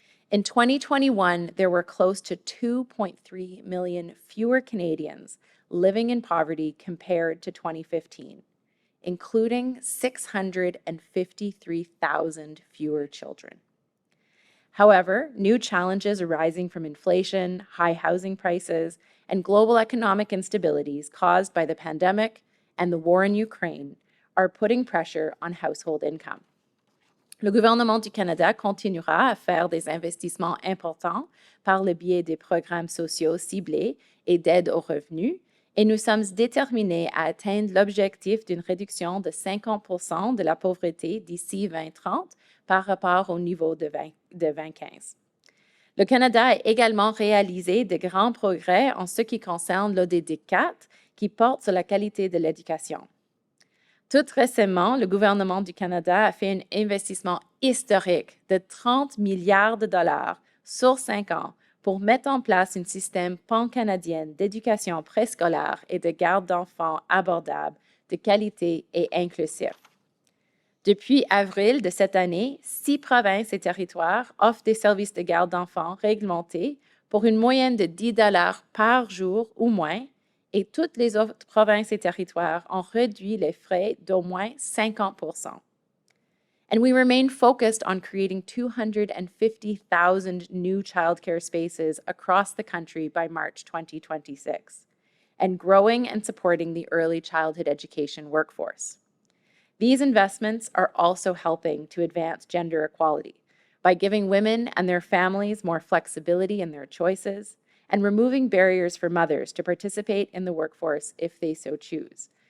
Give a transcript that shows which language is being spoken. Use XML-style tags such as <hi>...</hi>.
<en>In 2021, there were close to 2.3 million fewer Canadians living in poverty compared to 2015, including 653,000 fewer children. However, new challenges arising from inflation, high housing prices, and global economic instabilities caused by the pandemic and the war in Ukraine are putting pressure on household income.</en> <fr>Le gouvernement du Canada continuera à faire des investissements importants par le biais des programmes sociaux ciblés et d'aide aux revenus, et nous sommes déterminés à atteindre l'objectif d'une réduction de 50% de la pauvreté d'ici 2030 par rapport au niveau de 2015. Le Canada a également réalisé de grands progrès en ce qui concerne l'ODD 4, qui porte sur la qualité de l'éducation. Tout récemment, le gouvernement du Canada a fait un investissement historique de 30 milliards de dollars sur 5 ans pour mettre en place un système pan-canadien d'éducation préscolaire et de garde d'enfants abordable, de qualité et inclusif. Depuis avril de cette année, 6 provinces et territoires offrent des services de garde d'enfants réglementés pour une moyenne de 10 dollars par jour ou moins, et toutes les autres provinces et territoires ont réduit les frais d'au moins 50%.</fr> <en>And we remain focused on creating 250,000 new childcare spaces across the country by March 2026, and growing and supporting the early childhood education workforce. These investments are also helping to advance gender equality by giving women and their families more flexibility in their choices, and removing barriers for mothers to participate in the workforce if they so choose.</en>